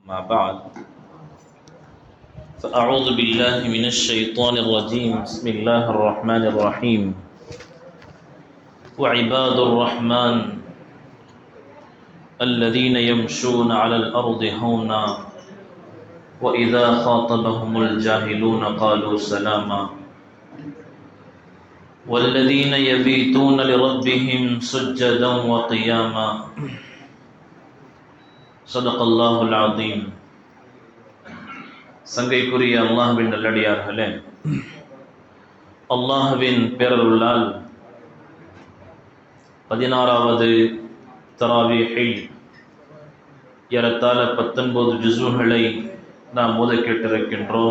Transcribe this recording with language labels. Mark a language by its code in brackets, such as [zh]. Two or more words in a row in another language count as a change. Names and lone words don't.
[ar] ما بعد فأعوذ بالله من الشيطان الرجيم بسم الله الرحمن الرحيم وعباد الرحمن الذين يمشون على الأرض هونا وإذا خاطبهم الجاهلون قالوا سلاما والذين يبيتون لربهم سجدا وقياما صدق الله العظيم. [ta] சங்கைக்குரிய அல்லாஹ்வின் நல்லடியார்களே, அல்லாஹ்வின் பேரருளால் 16வது தராவீஹில் ஏறத்தாழ 19 ஜுஸுகளை நாம் ஓத கேட்டிருக்கின்றோம்.